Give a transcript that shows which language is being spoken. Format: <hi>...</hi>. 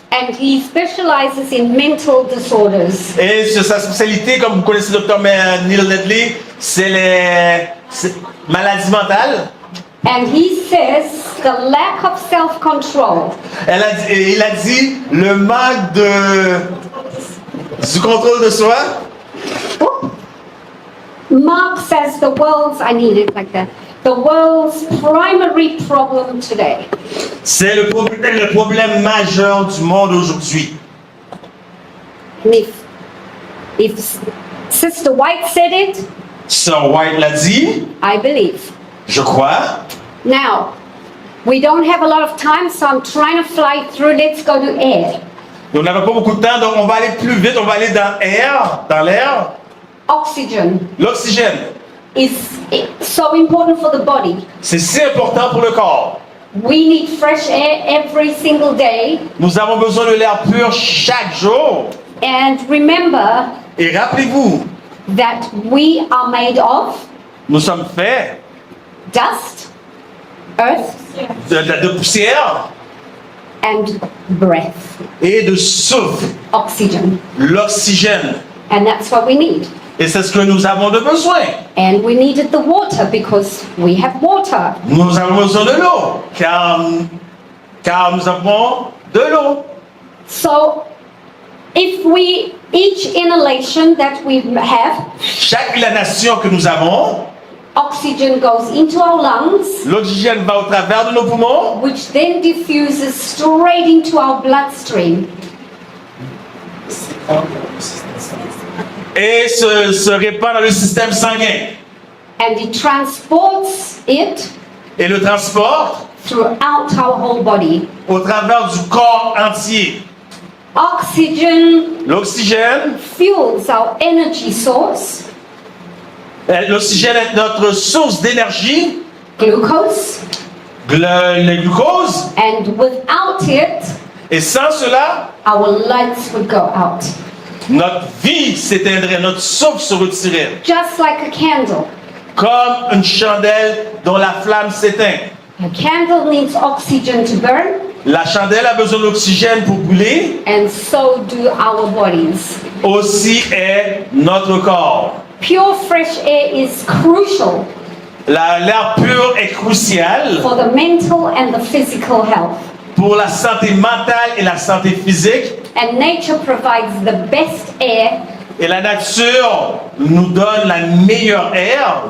<en>and he specializes in mental disorders.</en> <fr>Et sur sa spécialité, comme vous connaissez le docteur Neil Nedley, c'est les maladies mentales.</fr> <en>And he says the lack of self-control</en> <fr>Il a dit le manque du contrôle de soi.</fr> <en>Mark says I need it like that. The world's primary problem today.</en> <fr>C'est le problème majeur du monde aujourd'hui.</fr> <en>And if Sister White said it,</en> <fr>Sir White l'a dit,</fr> <en>I believe.</en> <fr>je crois.</fr> <en>Now, we don't have a lot of time, so I'm trying to fly through. Let's go to air.</en> <fr>On n'avait pas beaucoup de temps, donc on va aller plus vite, on va aller dans l'air.</fr> <en>Oxygen</en> <fr>L'oxygène,</fr> <en>is so important for the body.</en> <fr>c'est si important pour le corps.</fr> <en>We need fresh air every single day.</en> <fr>Nous avons besoin de l'air pur chaque jour.</fr> <en>And remember</en> <fr>Et rappelez-vous,</fr> <en>that we are made of</en> <fr>nous sommes faits</fr> <en>dust, earth,</en> <fr>de poussière</fr> <en>and breath,</en> <fr>et de souffle,</fr> <en>oxygen.</en> <fr>l'oxygène.</fr> <en>And that's what we need.</en> <fr>Et c'est ce que nous avons de besoin.</fr> <en>And we needed the water because we have water.</en> <fr>Nous avons besoin de l'eau, car nous avons de l'eau.</fr> <en>So if we, each inhalation that we have,</en> <fr>Chaque inhalation que nous avons,</fr> <en>oxygen goes into our lungs,</en> <fr>l'oxygène va au travers de nos poumons,</fr> <en>which then diffuses straight into our bloodstream.</en> <fr>et se répand dans le système sanguin</fr> <en>And it transports it</en> <fr>et le transporte</fr> <en>throughout our whole body.</en> <fr>au travers du corps entier.</fr> <en>Oxygen</en> <fr>L'oxygène,</fr> <en>fuels our energy source,</en> <fr>l'oxygène est notre source d'énergie,</fr> <en>glucose,</en> <fr>le glucose,</fr> <en>and without it,</en> <fr>et sans cela,</fr> <en>our lights would go out.</en> <fr>notre vie s'éteindrait, notre souffle se retirerait,</fr> <en>Just like a candle.</en> <fr>comme une chandelle dont la flamme s'éteint.</fr> <en>A candle needs oxygen to burn,</en> <fr>La chandelle a besoin d'oxygène pour brûler,</fr> <en>and so do our bodies.</en> <fr>aussi est notre corps.</fr> <en>Pure fresh air is crucial</en> <fr>L'air pur est crucial</fr> <en>for the mental and the physical health.</en> <fr>pour la santé mentale et la santé physique.</fr> <en>And nature provides the best air,</en> <fr>Et la nature nous donne la meilleure air</fr>